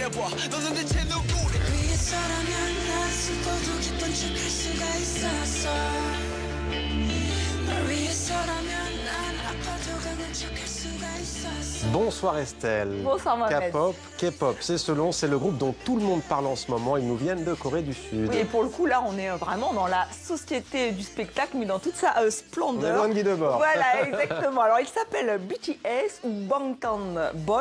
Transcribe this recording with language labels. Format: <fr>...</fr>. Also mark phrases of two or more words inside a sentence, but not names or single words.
<ko>너는 대체 누구래 위에서라면 나스고도 기쁜 척할 수가 있었어 널 위해서라면 난 아파도 강한 척할 수가 있었어.</ko> <fr>Bonsoir Estelle. Bonsoir Mohamed. K-pop, c'est selon, c'est le groupe dont tout le monde parle en ce moment. Ils nous viennent de Corée du Sud. Oui, et pour le coup, là, on est vraiment dans la société du spectacle, mais dans toute sa splendeur. On est loin de Guy Debord. Voilà, exactement. Alors, ils s'appellent BTS ou Bangtan Boys.</fr>